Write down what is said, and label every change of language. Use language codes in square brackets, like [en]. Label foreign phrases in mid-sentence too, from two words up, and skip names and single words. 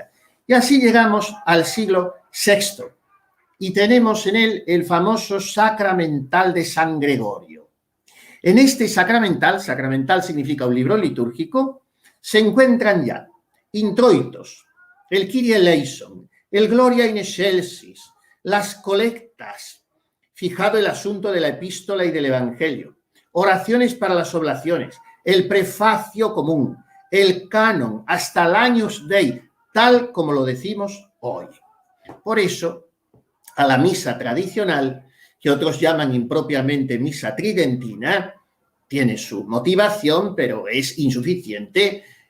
[es] Y así llegamos al siglo VI y tenemos en él el famoso Sacramental de San Gregorio. En este sacramental significa un libro litúrgico, se encuentran ya introitos, el Kyrie eleison, el Gloria in excelsis, las colectas, fijado el asunto de la epístola y del evangelio, oraciones para las oblaciones, el prefacio común, el canon, hasta el Agnus Dei, tal como lo decimos hoy. Por eso, a la misa tradicional, que otros llaman impropiamente misa tridentina, tiene su motivación, pero es insuficiente.